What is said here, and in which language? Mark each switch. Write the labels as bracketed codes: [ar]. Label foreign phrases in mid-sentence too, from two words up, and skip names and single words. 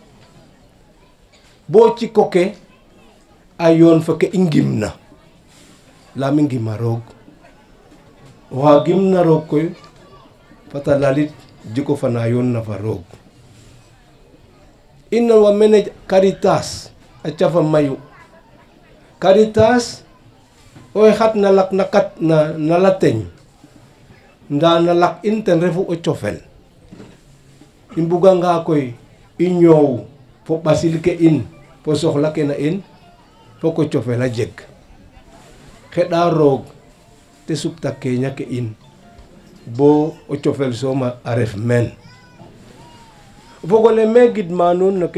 [srr] bo ciko ke a yoon fa ke i ngimna lami ngima roog oxa gimna roog koy fata lalit jiko fana yoon na fa roog ina wa mene Caritas a cafa mayu Caritas oy xat na lak na kat na la teñ nda na lak in ten refu o cofel i mbuga nga koy i ñoow fo ɓasil ke in fo soxla ke na in fo ko cofel a jeg xeɗa roog te supta keña ke in bo o cofel sooma a ref meen fogole me gidma nuun no